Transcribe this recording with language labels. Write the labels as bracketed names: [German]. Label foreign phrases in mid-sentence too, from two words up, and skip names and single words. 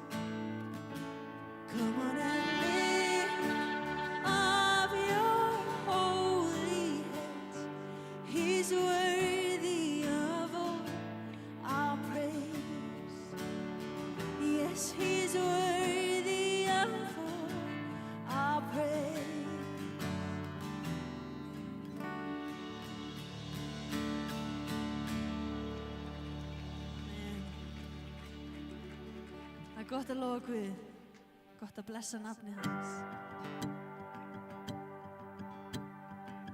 [English] Come on and lift up your holy hands. He's worthy of all our praise. Yes, He's worthy of all our praise. [Icelandic] Það er gott að lofa Guð. Gott að blessa nafni hans.